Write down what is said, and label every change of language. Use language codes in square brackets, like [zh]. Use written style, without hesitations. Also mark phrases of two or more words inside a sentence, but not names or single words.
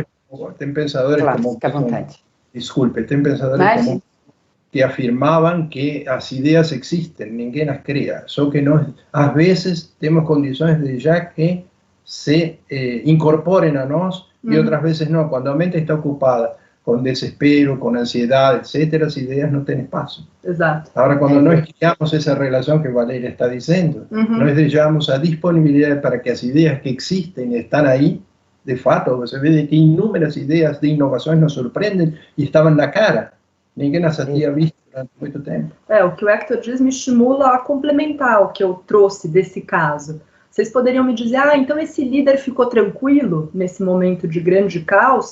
[pt] claro, como... Fica à vontade. Desculpe, tem pensadores como que afirmavam que as ideias existem, ninguém as cria, só que nós, às vezes, temos condições de já que se incorporem a nós e outras vezes não. Quando a mente está ocupada [es] con desespero, con ansiedad, etcétera, las ideas no tienen espacio. [pt] Exato. [es] Ahora, cuando [pt] nós criamos [es] esa relación que Valeria está diciendo, [pt] nós deixamos a disponibilidad [es] para que las ideas que existen están ahí, [pt] de fato, você vê que inúmeras ideas de innovações nos surpreendem e estavam na cara. Ninguém as tinha visto durante muito tempo. O que o Hector diz me estimula a complementar o que eu trouxe desse caso. Vocês poderiam me dizer, então esse líder ficou tranquilo nesse momento de grande caos?